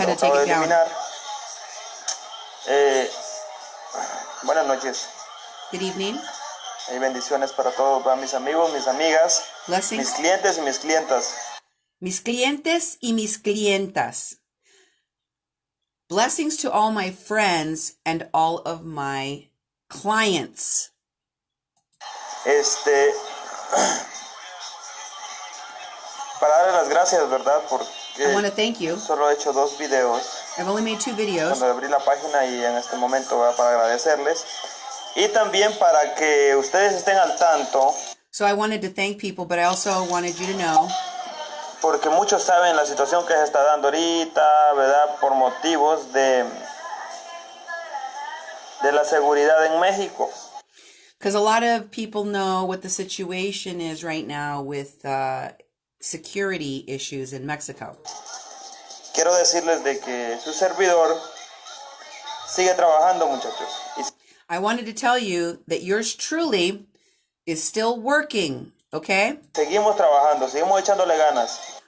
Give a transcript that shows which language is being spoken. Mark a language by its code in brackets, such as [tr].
[en] had to take [es] acabo [en] it down. [es] eliminar. Buenas noches [en] Good evening. [es] y bendiciones para todos, para mis amigos, mis amigas, [en] Blessings. [es] mis clientes y mis clientas. Mis clientes y mis clientas. [en] Blessings to all my friends and all of my clients. [es] Para darle las gracias, ¿verdad? Porque [en] I want to thank you. [es] solo he hecho 2 videos. [en] I've only made 2 videos. [es] Cuando abrí la página y en este momento para agradecerles. Y también para que ustedes estén al tanto. [en] So I wanted to thank people, but I also wanted you to know. [es] Porque muchos saben la situación que se está dando ahorita, ¿verdad? Por motivos de la seguridad en México. [en] Because a lot of people know what the situation is right now with security issues in Mexico. [es] Quiero decirles de que su servidor sigue trabajando, muchachos. [en] I wanted to tell you that yours truly is still working, okay? [es] Seguimos trabajando, seguimos echándole ganas.